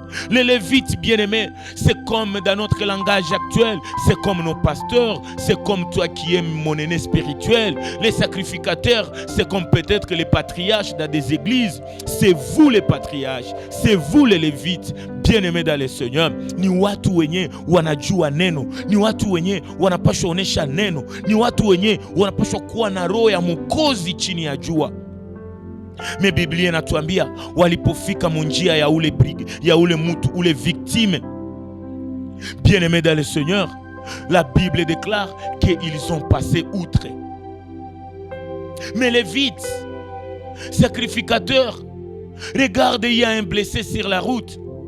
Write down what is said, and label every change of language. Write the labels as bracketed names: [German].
[French] Les Lévites, bien-aimés, c'est comme dans notre langage actuel, c'est comme nos pasteurs, c'est comme toi qui es mon aîné spirituel. Les sacrificateurs, c'est comme peut-être les patriarches dans des églises. C'est vous les patriarches, c'est vous les Lévites, bien-aimés dans le Seigneur. [Swahili] Ni watu wenye wanajua neno, ni watu wenye wanapaswa onesha neno, ni watu wenye wanapaswa kuwa na roho ya Mwokozi chini ya jua. [French] Mais [Swahili] Biblia inatuambia walipofika munjia ya ule mutu, ule [French] victime, bien-aimé dans le Seigneur, la Bible déclare qu'ils ont passé outre. Mais les Lévites, sacrificateurs, regarde, il y a un blessé sur la route.